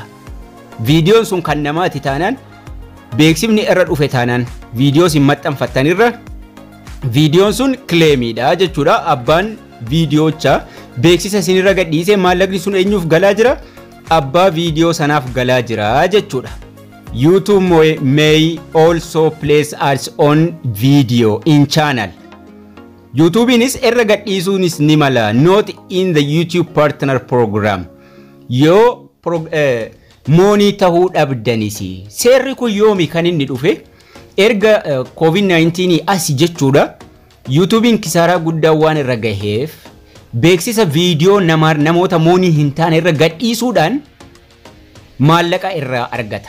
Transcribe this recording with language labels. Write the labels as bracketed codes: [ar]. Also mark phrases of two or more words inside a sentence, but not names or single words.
[om] Videoon sun kan namaati taanaan beeksifni irra dhufe taanaan videoos hin maxxanfattanirra videoon sun claimidha jechuudha. Abbaan videocha beeksisa isinirra gadhiise maallaqni sun eenyuuf galaa jira? Abbaa video sanaaf galaa jira jechuudha. [en] YouTube may also place ads on video in channel. [om] YouTubeinis irra gadhiisuunis ni mala. [en] Not in the YouTube partner program. [om] Yoo moonii tahuu dhabdanisi. Seerri kun yoomi kan inni dhufe erga COVID-19 asi jechuudha. YouTubein kisaaraa guddaa waan irra gaheef beeksisa video namoota moonii hin taane irra gadhiisuudhaan maallaqa irraa argata.